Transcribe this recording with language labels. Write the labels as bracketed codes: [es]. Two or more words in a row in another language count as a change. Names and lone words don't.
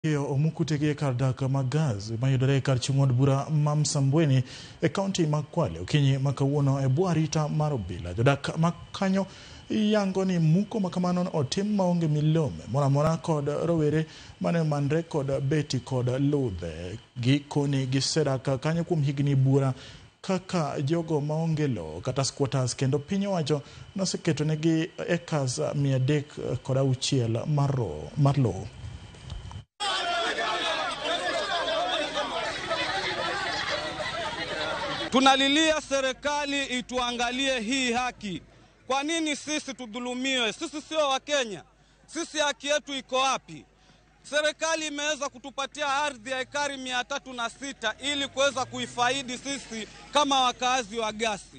[luo] Omukutege kardaka magaz mayudore kar chungod bura mamsambweni county makwale okinyi makawuono bwarita marobila jodak makanyo yango ni muko makamano otim maonge milome moramora kod rowere mane manre kod beti kod ludhe gikoni gisedaka kanyo kuom higni bura kaka jogo maonge lo kata squatters kendo piny owacho noseketo negi acres 306 mar lo. [sw] Tunalilia serikali ituangalie hii haki. Kwa nini sisi tudhulumiwe? Sisi sio wa Kenya. Sisi haki yetu iko wapi? Serikali imeweza kutupatia ardhi ya ekari 306 ili kuweza kuifaidi sisi kama wakazi wa Gasi.